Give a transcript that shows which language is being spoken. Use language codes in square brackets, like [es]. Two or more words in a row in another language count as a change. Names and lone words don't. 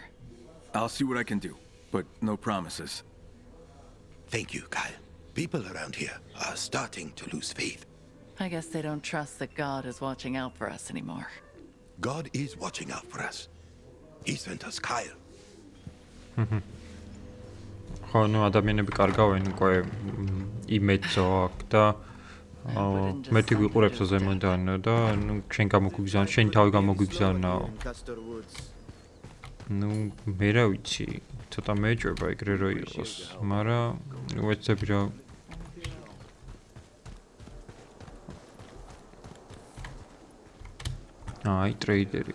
[en] I'll see what I can do, but no promises. Thank you, Kyle. People around here are starting to lose faith. I guess they don't trust that God is watching out for us anymore. God is watching out for us. He sent us Kyle. [ka] ხო, ნუ ადამიანები კარგავენ უკვე იმედზო აქ და მეტი ვიყურებსო ზემოდან და ნუ შენ გამოგვიგზავნა, შენ თავი გამოგვიგზავნაო. ნუ მე რა ვიცი, ცოტა მეჭვება ეგრე რო იყოს, მაგრამ ვეცდები რა აი ტრეიდერი.